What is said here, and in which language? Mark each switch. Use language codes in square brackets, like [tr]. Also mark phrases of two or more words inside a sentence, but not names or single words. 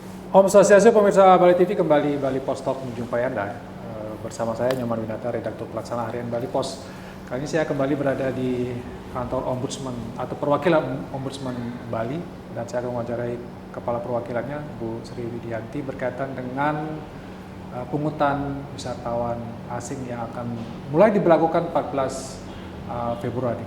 [ban] Om Swastiastu, [id] pemirsa Bali TV, kembali Bali Pos Talk menjumpai Anda. Bersama saya Nyoman Winata, redaktur pelaksana harian Bali Pos. Kali ini saya kembali berada di kantor Ombudsman atau perwakilan Ombudsman Bali, dan saya akan mewawancarai kepala perwakilannya, Bu Sri Widianti, berkaitan dengan pungutan wisatawan asing yang akan mulai diberlakukan 14 Februari.